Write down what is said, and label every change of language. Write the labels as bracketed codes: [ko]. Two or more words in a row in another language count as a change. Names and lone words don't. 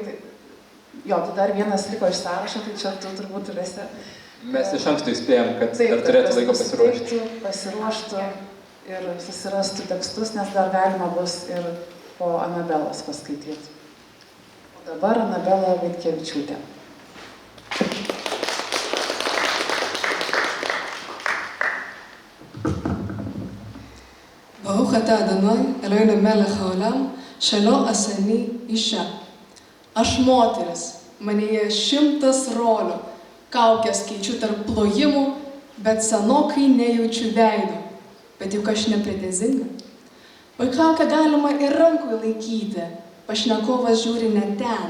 [lt] Jo, tai dar vienas liko iš sąrašo, tai čia tu turbūt turėsi. Mes iš anksto įspėjom, kad dar turėtų laiko pasiruošti. Pasiruoštų ir susirastų tekstus, nes dar galima bus ir po Anabelos paskaityti. O dabar Anabela Vaitkevičiūtė. [he] ברוך אתה אדוני, אלוהינו מלך העולם, שלא עשני אישה. [lt] Aš moteris, manyje 100 rolių, kaukės keičiu tarp plojimų, bet senokai nejaučiu veido, bet juk aš nepretenzinga. Oi kaukę galima ir rankui laikyti, pašnekovas žiūri ne ten.